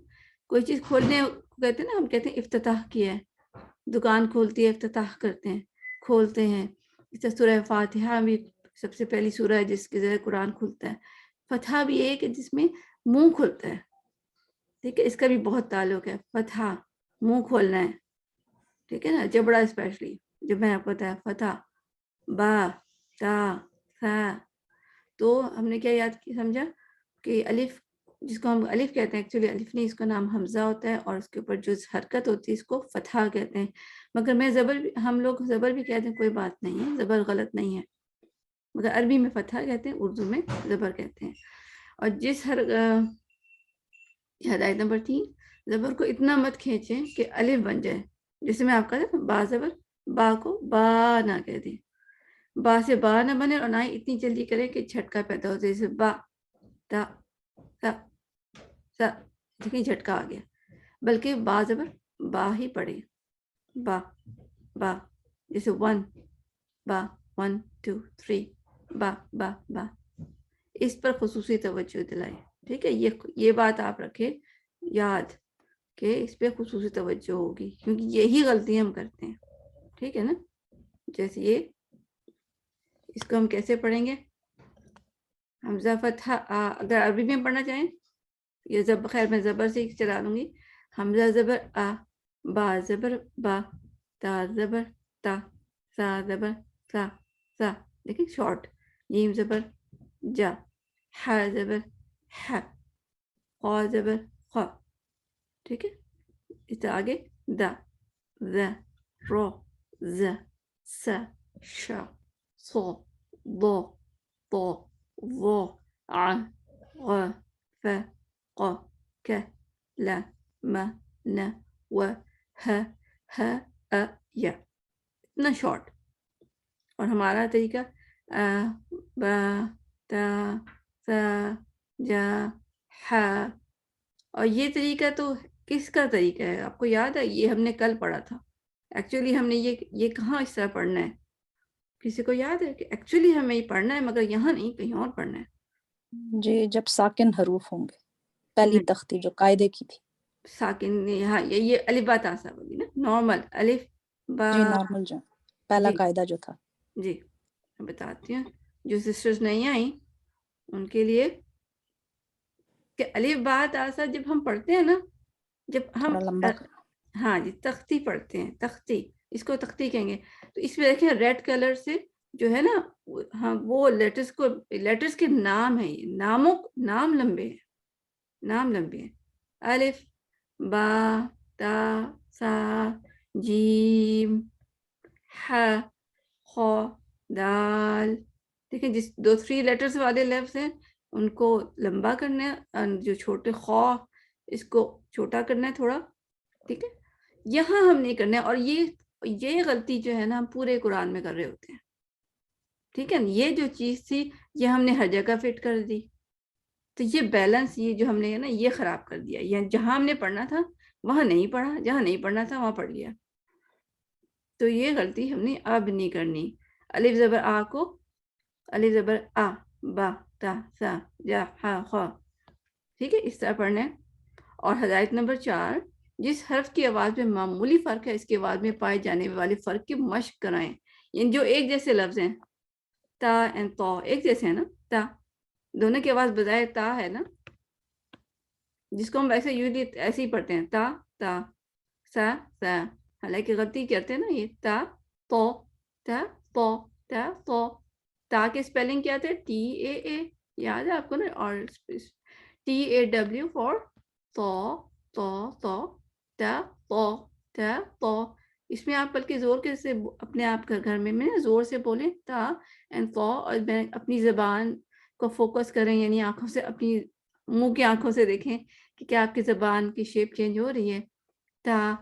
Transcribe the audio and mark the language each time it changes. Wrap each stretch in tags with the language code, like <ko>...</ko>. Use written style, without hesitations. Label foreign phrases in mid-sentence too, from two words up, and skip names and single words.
<ur>کوئی چیز کھولنے کو کہتے ہیں نا، ہم کہتے ہیں افتتاح کیا ہے، دکان کھولتی ہے افتتاح کرتے ہیں، کھولتے ہیں. اس طرح سورہ فاتحہ بھی سب سے پہلی سورہ ہے جس کے ذریعے قرآن کھلتا ہے. فتحہ بھی ایک ہے جس میں منہ کھلتا ہے. ٹھیک ہے، اس کا بھی بہت تعلق ہے. فتحہ منہ کھولنا ہے، ٹھیک ہے نا، جبڑا اسپیشلی جب میں آپ کو بتایا فتح، با تا ثا. تو ہم نے کیا یاد کی سمجھا کہ الف جس کو ہم الف کہتے ہیں، ایکچولی الف نہیں، اس کا نام حمزہ ہوتا ہے، اور اس کے اوپر جو حرکت ہوتی ہے اس کو فتحہ کہتے ہیں. مگر میں زبر بھی، ہم لوگ زبر بھی کہتے ہیں، کوئی بات نہیں ہے، زبر غلط نہیں ہے، مگر عربی میں فتحہ کہتے ہیں، اردو میں زبر کہتے ہیں. اور جس ہدایت نمبر 3، زبر کو اتنا مت کھینچیں کہ الف بن جائے. جیسے میں آپ کا با زبر، با کو با نہ کہہ دیں، با سے با نہ بنے، اور نہ ہی اتنی جلدی کریں کہ جھٹکا پیدا ہو جائے. جیسے با تا تا تا، دیکھیں جھٹکا آ گیا. بلکہ با زبر با ہی پڑے، با با. جیسے 1 با 1 2 3 با با با. اس پر خصوصی توجہ دلائیں. ٹھیک ہے، یہ بات آپ رکھیں یاد کہ اس پہ خصوصی توجہ ہوگی، کیونکہ یہی غلطی ہم کرتے ہیں. ٹھیک ہے نا، جیسے یہ، اس کو ہم کیسے پڑھیں گے؟ حمزہ فتحہ آ. اگر عربی میں پڑھنا چاہیں، یہ خیر میں زبر سے چلا لوں گی. حمزہ زبر آ، با زبر با، تا زبر تا، سا زبر سا سا. دیکھیں شارٹ. جیم زبر جا، ح زبر ح، خا زبر خا. ٹھیک ہے، اس سے آگے دا ذا رو ز س ش ص ض ط ظ ع غ ف ق ك ل م ن و ه ه ا ي. اتنا شارٹ. اور ہمارا طریقہ ب ت ث ج ح. اور یہ طریقہ تو کس کا طریقہ ہے؟ آپ کو یاد ہے؟ یہ ہم نے کل پڑھا تھا. ایکچولی ہم نے یہ کہاں اس طرح پڑھنا ہے؟ کسی کو یاد ہے کہ ایکچولی ہمیں یہ پڑھنا ہے، مگر یہاں نہیں، کہیں اور پڑھنا ہے. جی، جب ساکن حروف ہوں گے، پہلی تختی جو قاعدے کی تھی. ساکن، ہاں، یہ الف با تا سا ہوگی نا، نارمل الف با. جی نارمل جو پہلا جی قاعدہ جو تھا. جی میں بتاتی ہوں جو سسٹرز نہیں آئیں ان کے لیے، کہ الف با تا سا جب ہم پڑھتے ہیں نا، جب ہم تھوڑا لمبا کرنا. ہاں جی تختی پڑھتے ہیں، تختی، اس کو تختی کہیں گے. تو اس میں دیکھیں</ur> <en>red color</en> <ur>سے جو ہے نا، ہاں وہ لیٹرز کے نام ہیں، نام لمبے ہیں، نام لمبے ہیں. الف با تا سا جیم ح خ دال. دیکھیں جس 3 لیٹرز والے لفظ ہیں ان کو لمبا کرنا ہے، جو چھوٹے خا اس کو چھوٹا کرنا ہے تھوڑا. ٹھیک ہے، یہاں ہم نہیں کرنا ہے. اور یہ غلطی جو ہے نا ہم پورے قرآن میں کر رہے ہوتے ہیں. ٹھیک ہے، یہ جو چیز تھی یہ ہم نے ہر جگہ فٹ کر دی. تو یہ بیلنس، یہ جو ہم نے نا یہ خراب کر دیا. یعنی جہاں ہم نے پڑھنا تھا وہاں نہیں پڑھا، جہاں نہیں پڑھنا تھا وہاں پڑھ لیا. تو یہ غلطی ہم نے اب نہیں کرنی. الف زبر آ کو الف زبر آ، با تا سا جا ہا خا. ٹھیک ہے، اس طرح پڑھنا ہے. اور ہدایت نمبر 4، جس حرف کی آواز میں معمولی فرق ہے اس کی آواز میں پائے جانے والے فرق کی مشق کرائیں. یعنی جو ایک جیسے لفظ ہیں، تا اینڈ تو ایک جیسے ہیں نا، تا دونوں کی آواز بظاہر تا ہے نا، جس کو ہم ویسے یوزلی ایسے ہی پڑھتے ہیں، تا تا سا سا. حالانکہ غلطی کرتے ہیں نا، یہ تا تو تا تو تا تو. تا کے اسپیلنگ کیا تھے؟</ur> <en>T A A,</en> <ur>یاد ہے آپ کو نا؟ اور</ur> <en>T A W for</en> <ur>تو تو تو تا تو تا تو. اس میں آپ بلکہ زور کے سے اپنے آپ گھر میں زور سے بولیں تا اینڈ تو، اور اپنی زبان کو فوکس کریں، یعنی آنکھوں سے، اپنی منہ کی آنکھوں سے دیکھیں کہ کیا آپ کی زبان کی</ur> <en>shape change</en> <ur>ہو رہی ہے.</ur>